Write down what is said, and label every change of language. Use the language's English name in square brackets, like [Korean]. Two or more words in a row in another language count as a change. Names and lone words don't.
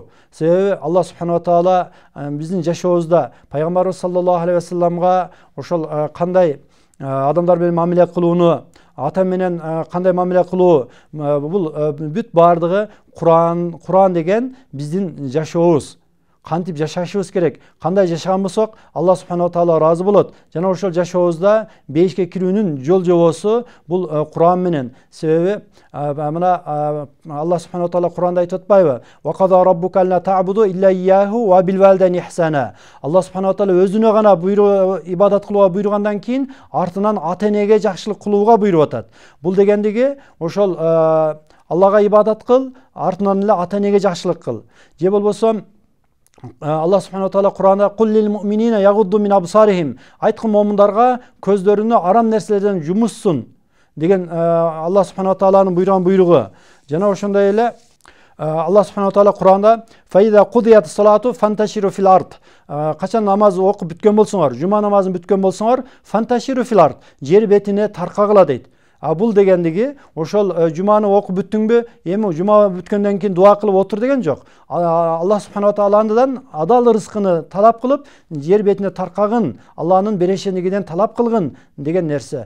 [Kyrgyz] Себеби [Arabic] الله سبحانه وتعالى [Kyrgyz] биздин жашообузда пайгамбарыбыз [Arabic] صلى الله عليه وسلم [Kyrgyz] ошол кандай адамдар менен мамиле кылууну, ата менен кандай мамиле кылуу, бул бүт бардыгы Куран деген биздин жашообуз. Кантип жашашыбыз керек, кандай жашаган болсок, [Arabic] الله سبحانه وتعالى [Kyrgyz] ыраазы болот. Жана ошол жашообузда бейишке кирүүнүн жол жобосу бул Куран менен. Себеби мына [Arabic] الله سبحانه وتعالى [Kyrgyz] Куранда айтып атпайбы? [Arabic] وقضى ربك ألا تعبدوا إلا إياه وبالوالدين إحسانا. الله سبحانه وتعالى [Kyrgyz] өзүнө гана ибадат кылууга буйругандан кийин артынан ата-энеге жакшылык кылууга буйруп атат. Бул дегендиги ошол Аллага ибадат кыл, артынан эле ата-энеге жакшылык кыл. Же болбосо [Arabic] الله سبحانه وتعالى [Kyrgyz] Куранда [Arabic] قل للمؤمنين يغضوا من أبصارهم, [Kyrgyz] айткын момундарга көздөрүнү арам нерселерден жумушсун деген [Arabic] الله سبحانه وتعالى [Kyrgyz] буйруган буйругу. Жана ошондой эле [Arabic] الله سبحانه وتعالى [Kyrgyz] Куранда [Arabic] فإذا قضيت الصلاة فانتشروا في الأرض. [Kyrgyz] Качан намаз окуп бүткөн болсоңор, жума намазын бүткөн болсоңор, [Arabic] فانتشروا في الأرض, [Kyrgyz] жер бетине таркагыла дейт. Бул дегендиги ошол жуманы окуп бүттүңбү, эми жума бүткөндөн кийин дуа кылып отур деген жок. [Arabic] الله سبحانه وتعالى [Kyrgyz] адал рызкыны талап кылып, жер бетине таркагын, Алланын берешендигинен талап кылгын деген нерсе.